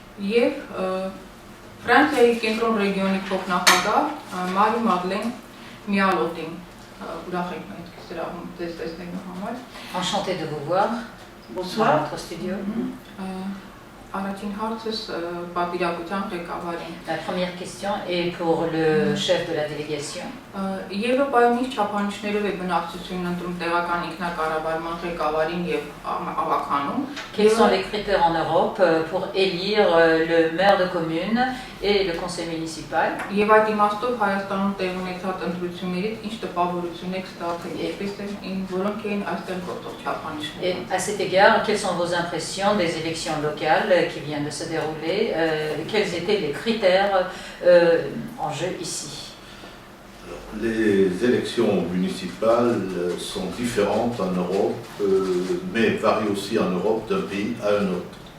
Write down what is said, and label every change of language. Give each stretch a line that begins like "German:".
Armenian: եւ Ֆրանսիայի կենտրոն ռեգիոնի փոխնախագահ Մարի Մադլեն Միալոտին ուրախ ենք մենք սրահում ձեզ տեսնելու համար։
French: Enchanté de vous voir. Bonsoir. Dans notre studio.
Armenian: Առաջին հարցս պատվիրակության ղեկավարին։
French: La première question est pour le chef de la délégation.
Armenian: Եվրոպայում ինչ չափանիշներով է բնակչությունն ընտրում տեղական ինքնակառավարման ղեկավարին եւ ավականում։
French: Quels sont les critères en Europe pour élire le maire de commune et le conseil municipal?
Armenian: Եվ այդ իմաստով Հայաստանում տեղ ունեցած ընտրություններից ինչ տպավորություն եք ստացել, որոնք էին այստեղ գործող չափանիշները։
French: Et à cet égard, quelles sont vos impressions des élections locales qui viennent de se dérouler? Quels étaient les critères en jeu ici? Les élections municipales sont différentes en Europe, mais varient aussi en Europe d'un pays à un autre.